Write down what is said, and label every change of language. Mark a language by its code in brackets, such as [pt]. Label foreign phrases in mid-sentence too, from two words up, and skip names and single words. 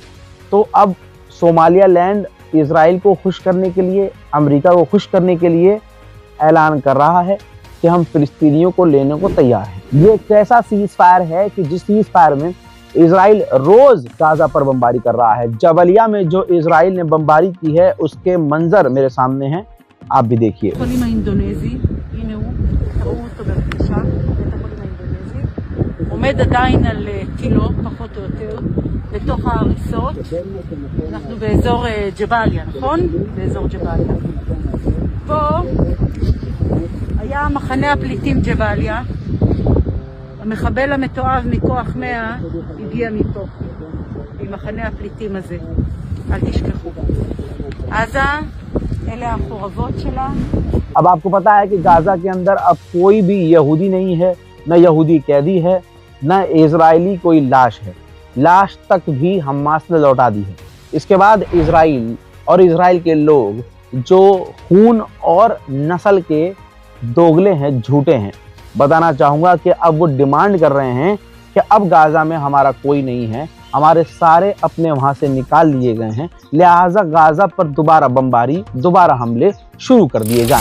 [hi] तो अब सोमालिया लैंड इजराइल को खुश करने के लिए, अमेरिका को खुश करने के लिए ऐलान कर रहा है कि हम फिलिस्तीनियों को लेने को तैयार हैं। ये एक ऐसा [en] ceasefire [hi] है कि जिस [en] ceasefire [hi] में इजराइल रोज गाजा पर बमबारी कर रहा है। जबलिया में जो इजराइल ने बमबारी की है उसके मंजर मेरे सामने हैं, आप भी देखिए। [he] עומד עדיין על תילו, פחות או יותר, בתוך ההריסות. אנחנו באזור ג'באליה, נכון? באזור ג'באליה. פה היה מחנה הפליטים ג'באליה. המחבל המתועב מכוח 100 הגיע מפה, ממחנה הפליטים הזה. אל תשכחו. עזה, אלה החורבות שלה. [hi] अब आपको पता है कि गाजा के अंदर अब कोई भी यहूदी नहीं है, न यहूदी कैदी है, न इजरायली कोई लाश है। लाश तक भी हमास ने लौटा दी है। इसके बाद इजराइल और इजराइल के लोग जो खून और नस्ल के दोगले हैं, झूठे हैं, बताना चाहूँगा कि अब वो डिमांड कर रहे हैं कि अब गाजा में हमारा कोई नहीं है, हमारे सारे अपने वहाँ से निकाल लिए गए हैं, लिहाजा गाजा पर दोबारा बमबारी, दोबारा हमले शुरू कर दिए जाएं।